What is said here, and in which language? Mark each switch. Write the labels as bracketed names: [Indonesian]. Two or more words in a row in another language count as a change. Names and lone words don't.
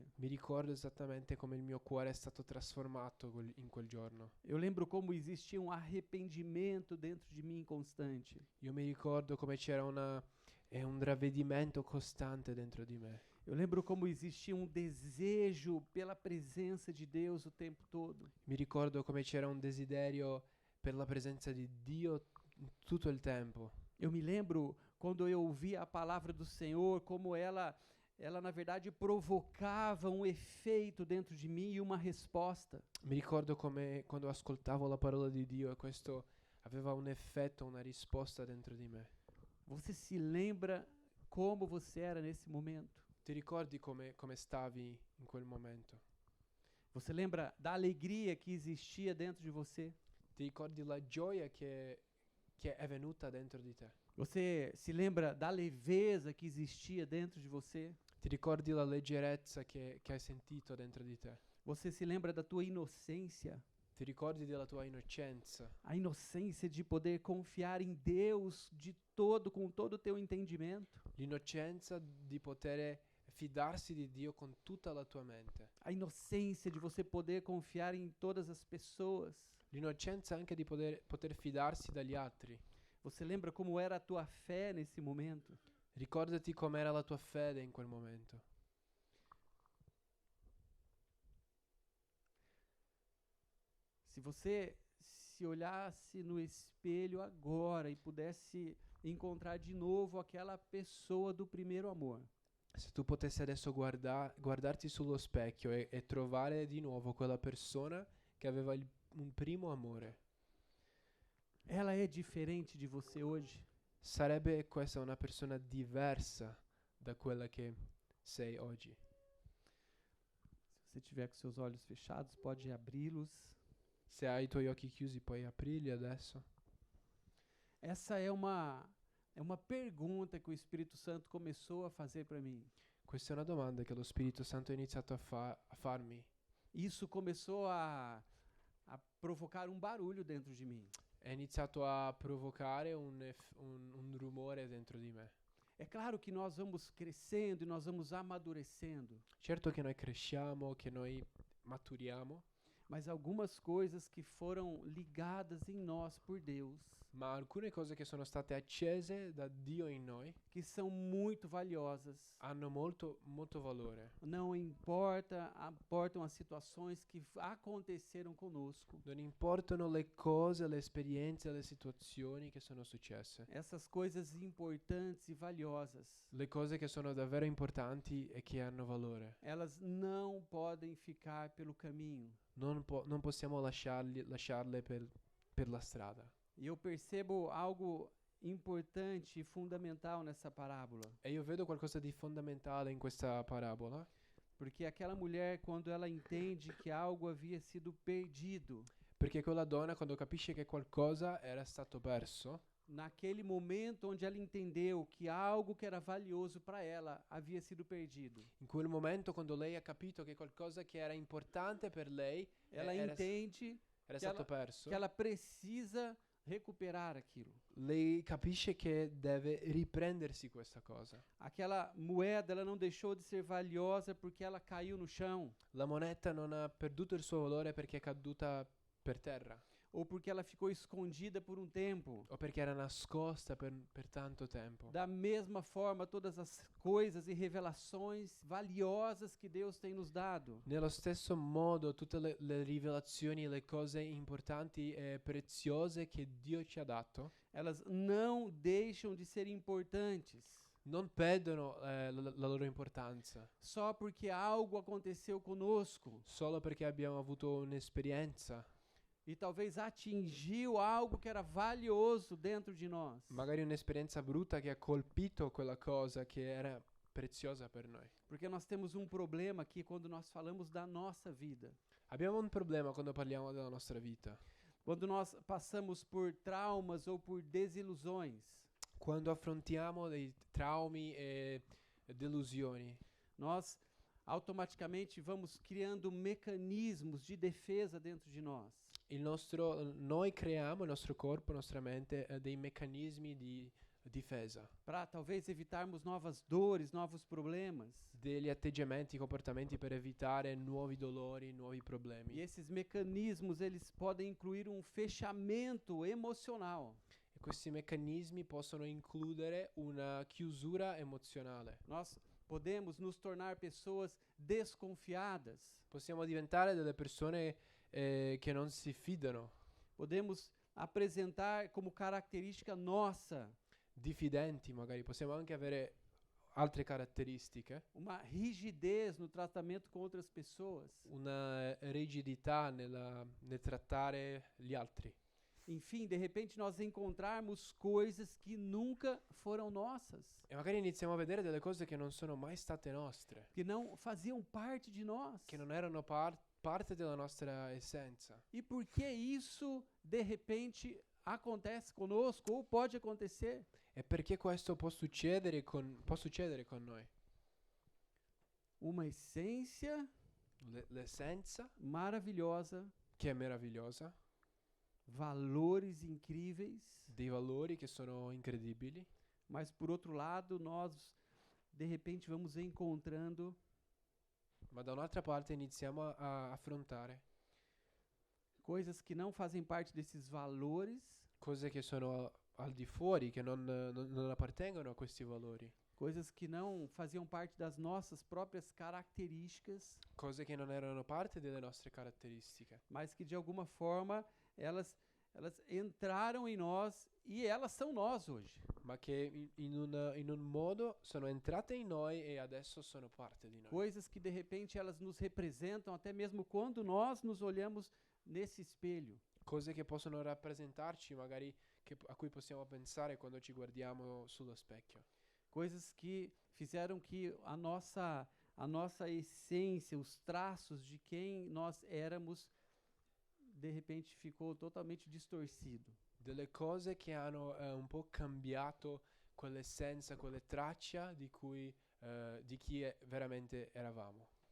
[Italian] Mi ricordo esattamente come il mio cuore è stato trasformato in quel giorno. [Portuguese] Eu lembro como existia um arrependimento dentro de mim constante. [Italian] Io mi ricordo come c'era un ravvedimento costante dentro di me. [Portuguese] Eu lembro como existia um desejo pela presenza de Deus o tempo todo. [Italian] Mi ricordo come c'era un desiderio per la presenza di Dio tutto il tempo. [Portuguese] Eu me lembro quando eu ouvia a palavra do Senhor, como ela na verdade provocava um efeito dentro de mim e uma resposta. [Italian] Mi ricordo come quando ascoltavo la parola di Dio e questo aveva un effetto, una risposta dentro di me. [Portuguese] Você se lembra como você era nesse momento? [Italian] Ti ricordi come stavi in quel momento? [Portuguese] Você lembra da alegria que existia dentro de você? [Italian] Ti ricordi la gioia che è venuta dentro di te? [Portuguese] Você se lembra da leveza que existia dentro de você? [Italian] Ti ricordi la leggerezza che hai sentito dentro di te? [Portuguese] Você se lembra da tua inocência? [Italian] Ti ricordi della tua innocenza? [Portuguese] A inocência de poder confiar em Deus com todo o teu entendimento? [Italian] L'innocenza di poter fidarsi di Dio con tutta la tua mente. [Portuguese] A inocência de você poder confiar em todas as pessoas? [Italian] L'innocenza anche di poter fidarsi dagli altri. [Portuguese] Você lembra como era a tua fé nesse momento? [Italian] Ricordati com'era la tua fede in quel momento. [Portuguese] Se você se olhasse no espelho agora e pudesse encontrar de novo aquela pessoa do primeiro amor, [Italian] Se tu potessi adesso guardarti sullo specchio e trovare di nuovo quella persona che aveva un primo amore, [Portuguese] ela é diferente de você hoje? [Italian] sarebbe questa una persona diversa da quella che sei oggi. [Portuguese] Se você tiver com seus olhos fechados, pode abri-los. [Italian] Se hai i tuoi occhi chiusi, puoi aprirli adesso. [Portuguese] Essa é uma pergunta que o Espírito Santo começou a fazer para mim. [Italian] Questa è una domanda che lo Spirito Santo ha iniziato a farmi. [Portuguese] Isso começou a provocar um barulho dentro de mim. [Italian] È iniziato a provocare un rumore dentro di me. [Portuguese] É claro que nós vamos crescendo e nós vamos amadurecendo, [Italian] Certo che noi cresciamo, che noi maturiamo, [Portuguese] mas algumas coisas que foram ligadas em nós por Deus, [Italian] ma alcune cose che sono state accese da Dio in noi [Portuguese] que são muito valiosas, [Italian] hanno molto valore. [Portuguese] não importam as situações que aconteceram conosco. [Italian] Non importano le cose, le esperienze, le situazioni che sono successe. [Portuguese] Essas coisas importantes e valiosas, [Italian] Le cose che sono davvero importanti e che hanno valore. [Portuguese] elas não podem ficar pelo caminho. [Italian] Non possiamo lasciarle per la strada. [Portuguese] E eu percebo algo importante e fundamental nessa parábola. [Italian] E io vedo qualcosa di fondamentale in questa parabola, [Portuguese] Porque aquela mulher, quando ela entende que algo havia sido perdido, [Italian] Perché quella donna, quando capisce che qualcosa era stato perso, [Portuguese] naquele momento onde ela entendeu que algo que era valioso para ela havia sido perdido, [Italian] in quel momento quando lei ha capito che qualcosa che era importante per lei [Portuguese] ela [Italian] era [Portuguese] entende [Italian] era che stato [Portuguese] ela, [Italian] perso, [Portuguese] que ela precisa recuperar aquilo. [Italian] lei capisce che deve riprendersi questa cosa. [Portuguese] Aquela moeda, ela não deixou de ser valiosa porque ela caiu no chão, [Italian] La moneta non ha perduto il suo valore perché è caduta per terra [Portuguese] ou porque ela ficou escondida por um tempo. [Italian] o perché era nascosta per tanto tempo. [Portuguese] Da mesma forma, todas as coisas e revelações valiosas que Deus tem nos dado, [Italian] Nello stesso modo tutte le rivelazioni e le cose importanti e preziose che Dio ci ha dato [Portuguese] elas não deixam de ser importantes [Italian] non perdono la loro importanza [Portuguese] só porque algo aconteceu conosco [Italian] solo perché abbiamo avuto un'esperienza, [Portuguese] e talvez atingiu algo que era valioso dentro de nós. [Italian] magari un'esperienza brutta che ha colpito quella cosa che era preziosa per noi. [Portuguese] Porque nós temos um problema aqui quando nós falamos da nossa vida. [Italian] Abbiamo un problema quando parliamo della nostra vita. [Portuguese] Quando nós passamos por traumas ou por desilusões, [Italian] Quando affrontiamo dei traumi e delusioni, [Portuguese] nós automaticamente vamos criando mecanismos de defesa dentro de nós. [Italian] noi creiamo, il nostro corpo, la nostra mente, dei meccanismi di difesa, [Portuguese] Para talvez evitarmos novas dores, novos problemas. [Italian] degli atteggiamenti, comportamenti per evitare nuovi dolori, nuovi [Portuguese] E [Italian] problemi. [Portuguese] esses mecanismos, eles podem incluir um fechamento emocional. [Italian] E questi meccanismi possono includere una chiusura emozionale. [Portuguese] Nós podemos nos tornar pessoas desconfiadas. [Italian] Possiamo diventare delle persone che non si fidano, [Portuguese] Podemos apresentar como característica nossa [Italian] diffidenti magari, possiamo anche avere altre caratteristiche, [Portuguese] uma rigidez no tratamento com outras pessoas. [Italian] una rigidità nel trattare gli altri. [Portuguese] Enfim, de repente nós encontrarmos coisas que nunca foram nossas, [Italian] E magari iniziamo a vedere delle cose che non sono mai state nostre, [Portuguese] que não faziam parte de nós. [Italian] che non erano parte della nostra essenza. [Portuguese] E por que isso, de repente, acontece conosco ou pode acontecer? [Italian] E perché questo può succedere con noi? [Portuguese] Uma essência [Italian] L'essenza, [Portuguese] maravilhosa, [Italian] che è meravigliosa, [Portuguese] valores incríveis, [Italian] dei valori che sono incredibili, [Portuguese] mas por outro lado, nós de repente vamos encontrando [Italian] ma da un'altra parte iniziamo a affrontare [Portuguese] coisas que não fazem parte desses valores, [Italian] cose che sono al di fuori, che non appartengono a questi valori, [Portuguese] coisas que não faziam parte das nossas próprias características, [Italian] cose che non erano parte delle nostre caratteristiche, [Portuguese] mas que de alguma forma elas entraram em nós e elas são nós hoje. [Italian] ma che in un modo sono entrate in noi e adesso sono parte di noi. [Portuguese] Coisas que de repente elas nos representam até mesmo quando nós nos olhamos nesse espelho. [Italian] Cose che possono rappresentarci, magari a cui possiamo pensare quando ci guardiamo sullo specchio. [Portuguese] Coisas que fizeram que a nossa essência, os traços de quem nós éramos, de repente ficou totalmente distorcido. [Italian] Delle cose che hanno un po' cambiato quell'essenza, quelle traccia di chi veramente eravamo.